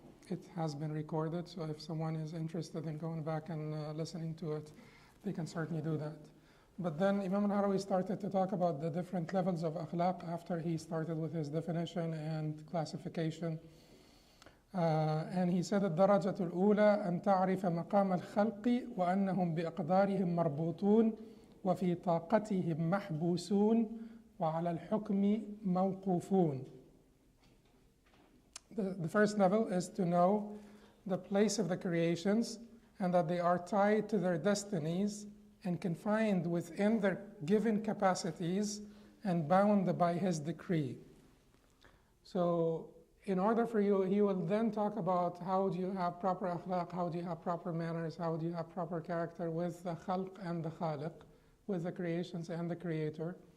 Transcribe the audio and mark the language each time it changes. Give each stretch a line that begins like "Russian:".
English: It has been recorded, so if someone is interested in going back and listening to it, they can certainly do that. But then Imam al-Harawi started to talk about the different levels of akhlaq after he started with his definition and classification.
Arabic: And he said, الدرجة الأولى أن تعرف مقام الخلق وأنهم بأقدارهم مربوطون وفي طاقتهم محبوسون وعلى الحكم موقوفون.
English: The first level is to know the place of the creations and that they are tied to their destinies and confined within their given capacities and bound by his decree. So in order for you, he will then talk about how do you have proper akhlaq, how do you have proper manners, how do you have proper character with the khalq and the khaliq, with the creations and the creator.